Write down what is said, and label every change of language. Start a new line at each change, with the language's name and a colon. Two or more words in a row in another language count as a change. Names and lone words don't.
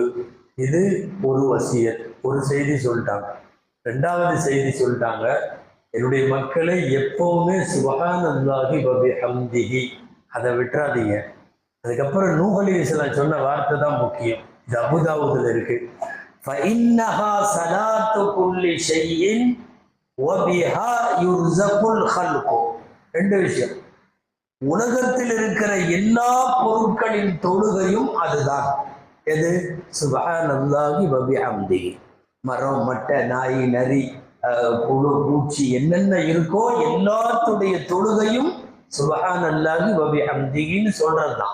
Tamil: இது ஒரு வசியத், ஒரு செய்தி சொல்லிட்டாங்க. 2வது செய்தி சொல்லிட்டாங்க, என்னுடைய மக்களை எப்பவுமே
Arabic: سبحان الله وبحمده
Tamil: அதை விட்டுறாதீங்க. அதுக்கப்புறம் நூஹ் அலைஹிஸ்ஸலாம் சொன்ன வார்த்தை தான் முக்கியம். இது அபூதாவுதுல இருக்கு.
Arabic: فإنها صلاة كل شيء وبها يرزق الخلق.
Tamil: 2 விஷயம். உலகத்தில் இருக்கிற எல்லா பொருட்களின் தொழுகையும் அதுதான்.
Arabic: எது? سبحان الله وبحمده.
Tamil: மரம், மட்டை, நாய், நரி, புழு, பூச்சி என்னென்ன இருக்கோ எல்லாத்துடைய தொழுகையும்
Arabic: سبحان الله وبحمده
Tamil: சொல்றதுதான்.